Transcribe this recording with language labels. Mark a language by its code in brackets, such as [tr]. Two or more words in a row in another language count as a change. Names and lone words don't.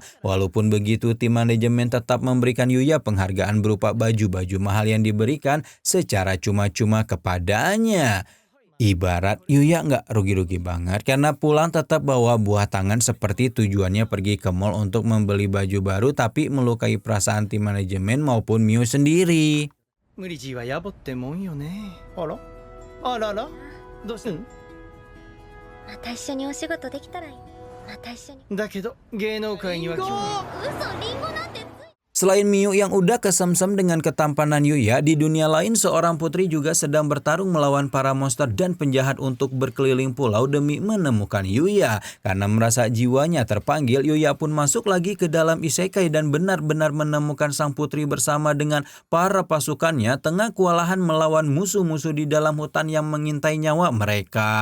[id] Walaupun begitu, tim manajemen tetap memberikan Yuya penghargaan berupa baju-baju mahal yang diberikan secara cuma-cuma kepadanya. Ibarat Yuya nggak rugi-rugi banget karena pulang tetap bawa buah tangan seperti tujuannya pergi ke mall untuk membeli baju baru, tapi melukai perasaan tim manajemen maupun Miu sendiri. [ja] 無理強いは野暮ってもんよね。あらあららどうしたん？また一緒にお仕事できたらいい。また一緒に。だけど芸能界には興味嘘、リンゴなんてつい。 [id] Selain Miu yang udah kesemsem dengan ketampanan Yuya, di dunia lain seorang putri juga sedang bertarung melawan para monster dan penjahat untuk berkeliling pulau demi menemukan Yuya. Karena merasa jiwanya terpanggil, Yuya pun masuk lagi ke dalam isekai dan benar-benar menemukan sang putri bersama dengan para pasukannya tengah kewalahan melawan musuh-musuh di dalam hutan yang mengintai nyawa mereka.